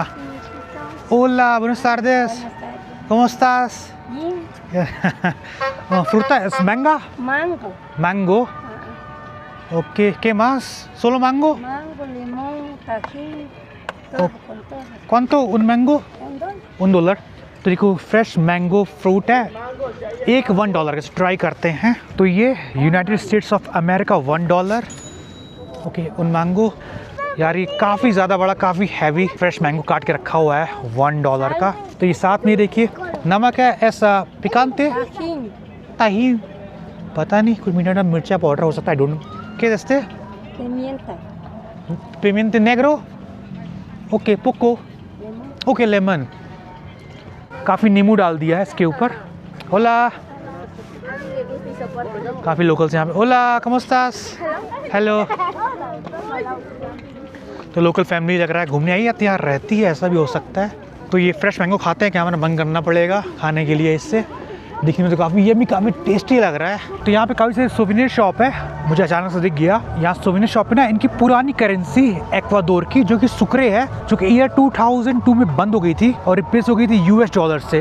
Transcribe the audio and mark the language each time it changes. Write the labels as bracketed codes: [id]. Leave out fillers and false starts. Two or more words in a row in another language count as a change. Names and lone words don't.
[es] Hola, buenas tardes. ¿Cómo estás? Bien. Fruta es manga? Mango. Mango. Ok, ¿qué más? ¿Solo mango? Mango, limón, tajín, Oh. todo con todo. ¿Cuánto un mango? $1. [hi] $1। तो देखो [en] fresh mango fruit [hi] है, एक $1 का। ट्राई करते हैं। तो ये यूनाइटेड स्टेट्स ऑफ अमेरिका $1। ओके, [es] un mango [hi] यार, ये काफ़ी ज़्यादा बड़ा, काफ़ी [en] heavy fresh mango [hi] काट के रखा हुआ है $1 का। तो ये साथ में देखिए नमक है, ऐसा पिकांते Tajín. ताही, पता नहीं, कुछ मिनट में मिर्चा पाउडर हो सकता है, [en] don't know. [hi] क्या दस्ते? [es] Pimienta. Pimienta negra. Ok, poco. Limón. [en] Ok, lemon. [hi] काफ़ी नींबू डाल दिया है इसके ऊपर। होला, काफ़ी लोकल्स यहाँ पे। [es] होला, ¿cómo estás? [hi] हेलो। तो लोकल फैमिली लग रहा है घूमने आई है, तो यहाँ रहती है, ऐसा भी हो सकता है। तो ये फ्रेश मैंगो खाते हैं, कैमरा बंद करना पड़ेगा खाने के लिए। इससे दिखने में तो काफ़ी काफ़ी टेस्टी लग रहा है। तो यहाँ पे काफ़ी सारी [en] souvenir shop [hi] है, मुझे अचानक से दिख गया। यहाँ [en] souvenir shop [hi] पे ना इनकी पुरानी करेंसी एक्वाडोर की, जो कि सुक्रे है, जो कि ईयर 2002 में बंद हो गई थी और रिप्लेस हो गई थी $US से।